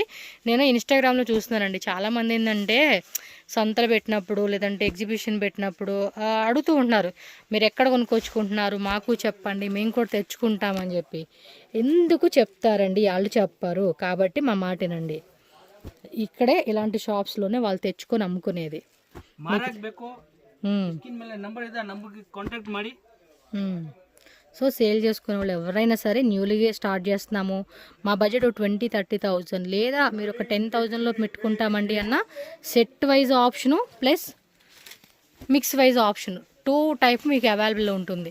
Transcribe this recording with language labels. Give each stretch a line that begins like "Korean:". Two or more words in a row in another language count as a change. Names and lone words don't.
Telugu: నేను ఇన్స్టాగ్రామ్లో చూస్తున్నానండి, చాలామంది ఏంటంటే సంతలు పెట్టినప్పుడు లేదంటే ఎగ్జిబిషన్ పెట్టినప్పుడు అడుగుతూ ఉంటున్నారు, మీరు ఎక్కడ కొనుక్కొచ్చుకుంటున్నారు మాకు చెప్పండి, మేము కూడా తెచ్చుకుంటామని చెప్పి. ఎందుకు చెప్తారండి, వాళ్ళు చెప్పారు కాబట్టి మా మాటేనండి. ఇక్కడే ఇలాంటి షాప్స్లోనే వాళ్ళు తెచ్చుకొని అమ్ముకునేది.
Kannada: ಮಾರಾಗಬೇಕು. ಸ್ಕ್ರೀನ್ ಮೇಲೆ ನಂಬರ್ ಇದೆ, ಆ ನಂಬರ್ಗೆ ಕಾಂಟ್ಯಾಕ್ಟ್ ಮಾಡಿ.
Telugu: సో సేల్ చేసుకునే వాళ్ళు ఎవరైనా సరే
English: newly start
Telugu: చేస్తున్నాము, మా బడ్జెట్ 20-30,000 లేదా మీరు ఒక 10,000లో పెట్టుకుంటామండి అన్న
English: set wise option plus mix wise option
Telugu: 2 టైప్ మీకు అవైలబుల్ ఉంటుంది.